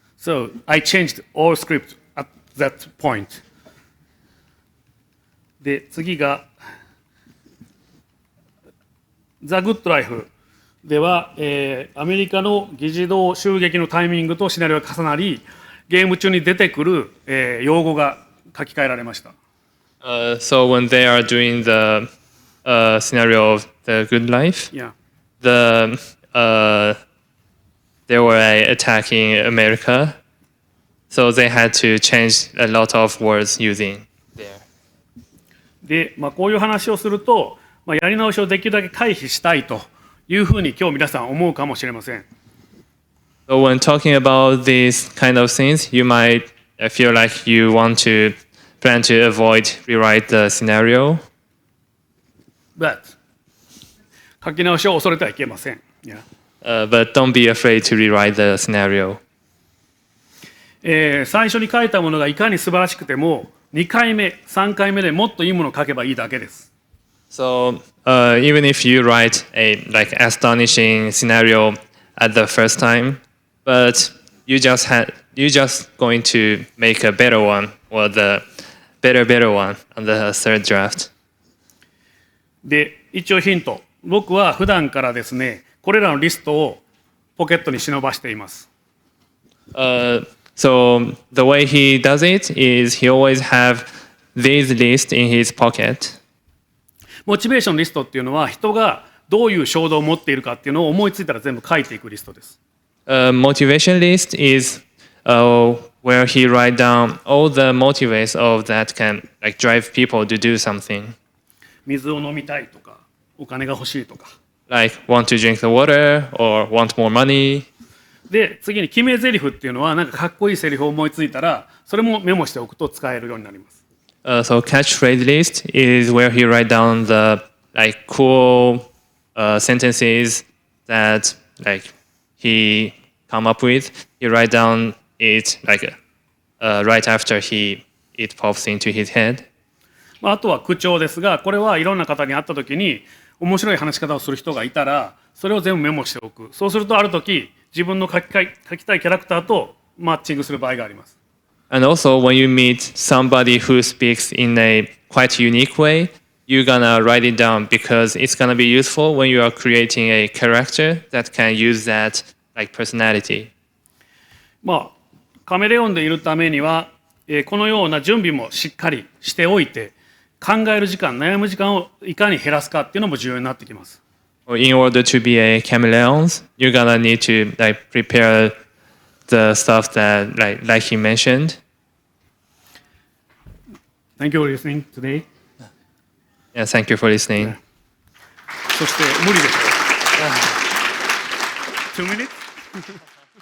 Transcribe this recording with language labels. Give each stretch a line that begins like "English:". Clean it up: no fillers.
English: So I changed all script at that point.
Japanese: で、次が The Good Life では、アメリカの議事堂襲撃のタイミングとシナリオが重なり、ゲーム中に出てくる、用語が書き換えられました。
English: So when they are doing the scenario of the good life, Yeah. They were attacking America, so they had to change a lot of words using there.
Japanese: で、こういう話をすると、やり直しをできるだけ回避したいというふうに今日皆さん思うかもしれません。
English: So when talking about these kind of things, you might feel like you want to plan to avoid rewrite the scenario.
Japanese: But 書き直しを恐れてはいけません。
English: Yeah. But don't be afraid to rewrite the scenario.
Japanese: 最初に書いたものがいかに素晴らしくても2回目、3回目でもっといいものを書けばいいだけです。
English: So even if you write a like astonishing scenario at the first time, but you just going to make a better one or the better one on the third draft.
Japanese: で、一応ヒント。僕は普段からですね、これらのリストをポケットに忍ばしています。
English: So the way he does it is he always have these lists in his pocket.
Japanese: モチベーションリストっていうのは人がどういう衝動を持っているかっていうのを思いついたら全部書いていくリストです。
English: Motivation list is where he write down all the motivates of that can like drive people to do something.
Japanese: 水を飲みたいとか、お金が欲しいとか。
English: Like want to drink the water or want more money.
Japanese: で、次に決め台詞っていうのはなんかかっこいいセリフを思いついたらそれもメモしておくと使えるようになります。
English: So catchphrase list is where he write down the like cool sentences that like he come up with. He write down it like right after it pops into his head.
Japanese: あとは口調ですが、これはいろんな方に会った時に面白い話し方をする人がいたらそれを全部メモしておく。そうするとある時自分の書きたいキャラクターとマッチングする場合があります。
English: And also, when you meet somebody who speaks in a quite unique way, you're gonna write it down because it's gonna be useful when you are creating a character that can use that like personality.
Japanese: カメレオンでいるためには、このような準備もしっかりしておいて、考える時間、悩む時間をいかに減らすかっていうのも重要になってきます。
English: In order to be a chameleon, you're gonna need to like prepare the stuff that like he mentioned. Thank you for listening today. Yeah, thank you for listening.
Japanese: そして無理でしょ。
English: 2 minutes?